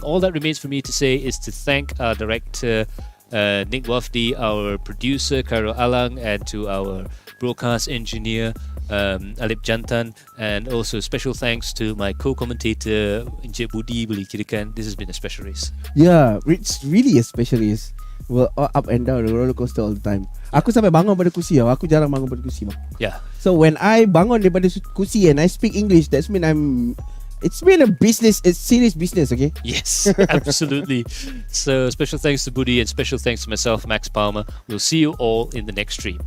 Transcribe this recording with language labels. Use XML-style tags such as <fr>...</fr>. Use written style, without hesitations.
<en>All that remains for me to say is to thank our director, Nick Wafdi, our producer Khairul Alang, and to our broadcast engineer Alip Jantan, and also special thanks to my co-commentator Encik Budi</en> <ms>boleh kirakan.</ms> <en>This has been a special race. Yeah, it's really a special race. Well, up and down the roller coaster all the time.</en> <id>Aku sampai bangun pada kursi tau. Aku jarang bangun pada kursi bang.</id> <en>Yeah. So when I</en> <id>bangun daripada kursi</id> <en>and I speak English, that's mean it's been a serious business, okay? Yes, absolutely. So special thanks to Budi and special thanks to myself, Max Palmer. We'll see you all in the next stream.</en>